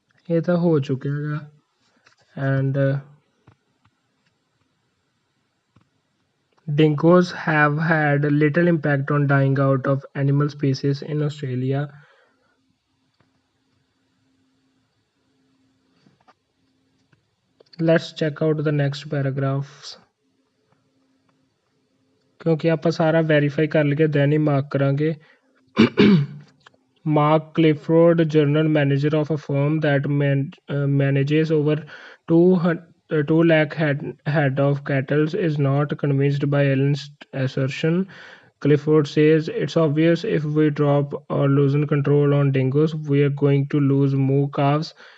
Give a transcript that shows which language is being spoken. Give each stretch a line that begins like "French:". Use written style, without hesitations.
Punjabi: ਇਹ ਤਾਂ ਹੋ ਚੁੱਕਿਆ ਹੈਗਾ।
English: And dingoes have had little impact on dying out of animal species in Australia। Let's check out the next paragraphs।
Punjabi: ਕਿਉਂਕਿ ਆਪਾਂ ਸਾਰਾ ਵੈਰੀਫਾਈ ਕਰ ਲਈਏ ਦੈਨ ਹੀ ਮਾਰਕ ਕਰਾਂਗੇ।
English: Mark Clifford, general manager of a firm that manages over 2 lakh head of cattle, is not convinced by Ellen's assertion। Clifford says it's obvious if we drop or loosen control on dingoes, we are going to lose more calves।